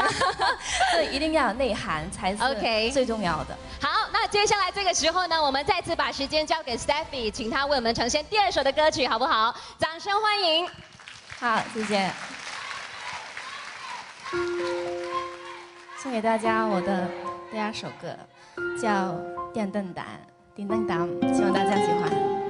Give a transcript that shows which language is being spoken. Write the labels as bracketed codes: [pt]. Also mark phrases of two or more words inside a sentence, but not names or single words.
[zh] 对，一定要有内涵才是最重要的。好，那接下来这个时候呢，我们再次把时间交给 Steffi， 请她为我们呈现第二首的歌曲，好不好？掌声欢迎。好，谢谢。送给大家我的第二首歌，叫《電燈膽》，電燈膽，希望大家喜歡。